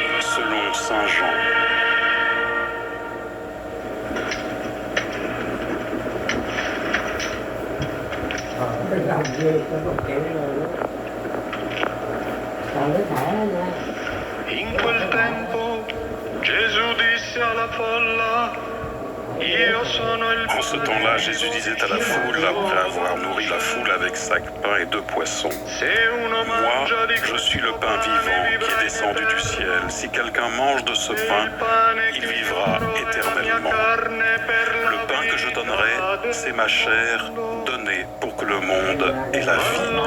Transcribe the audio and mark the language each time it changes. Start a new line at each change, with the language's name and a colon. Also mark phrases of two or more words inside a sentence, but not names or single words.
French: selon Saint Jean.
Vietnamese: Làm gì có một kiểu rồi đó. Còn cái thẻ nha.
Italian: In quel tempo Gesù disse alla folla, io sono il
French: En ce temps-là, Jésus disait à la foule, après avoir nourri la foule avec 5 pains et 2 poissons, moi, je suis le pain vivant qui est descendu du ciel. Si quelqu'un mange de ce pain, il vivra éternellement. Le pain que je donnerai, c'est ma chair donnée pour que le monde ait la vie.